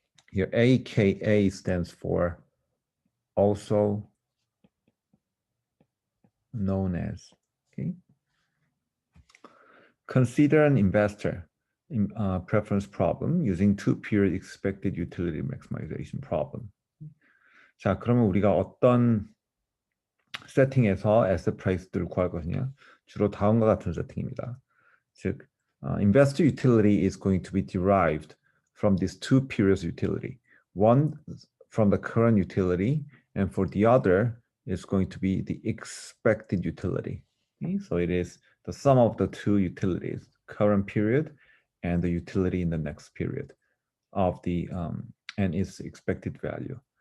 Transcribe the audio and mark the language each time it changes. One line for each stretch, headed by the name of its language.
English: Here, AKA stands for also known as. Okay. Consider an investor in preference problem using two-period expected utility maximization problem.
Korean: 자, 그러면 우리가 어떤 세팅에서 asset price들을 구할 것이냐? 주로 다음과 같은 세팅입니다.
English: 즉, investor utility is going to be derived from these two periods utility. One from the current utility, and for the other is going to be the expected utility. Okay? So it is the sum of the two utilities, current period and the utility in the next period of the and its expected value.